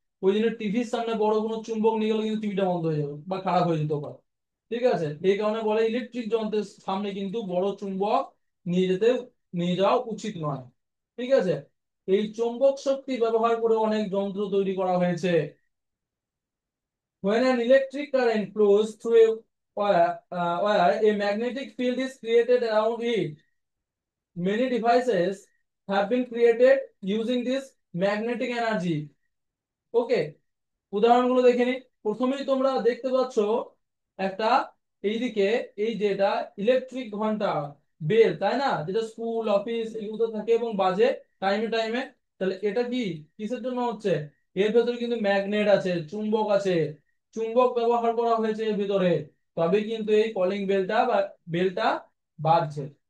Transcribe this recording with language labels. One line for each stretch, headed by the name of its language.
Bangla: ওই জন্য টিভির সামনে বড় কোনো চুম্বক নিয়ে গেলে কিন্তু টিভিটা বন্ধ হয়ে যাবে বা খারাপ হয়ে যেতে পারে। ঠিক আছে, এই কারণে বলে ইলেকট্রিক যন্ত্রের সামনে কিন্তু বড় চুম্বক নিয়ে যেতে, নিয়ে যাওয়া উচিত নয়। ঠিক আছে, এই চৌম্বক শক্তি ব্যবহার করে অনেক যন্ত্র তৈরি করা হয়েছে।
English: When an electric current flows through a wire, a magnetic field is created around it. Many devices have been created using this magnetic energy.
Bangla: ওকে, উদাহরণগুলো দেখে নিই। প্রথমেই তোমরা দেখতে পাচ্ছ একটা, এইদিকে এই যেটা ইলেকট্রিক ঘন্টা, বেল, তাই না, যেটা স্কুল অফিস এগুলোতে থাকে এবং বাজে টাইমে টাইমে। তাহলে এটা কি কিসের জন্য হচ্ছে? এর ভেতরে কিন্তু ম্যাগনেট আছে, চুম্বক আছে, চুম্বক ব্যবহার করা হয়েছে এর ভিতরে, তবে কিন্তু এই কলিং বেলটা বাজছে।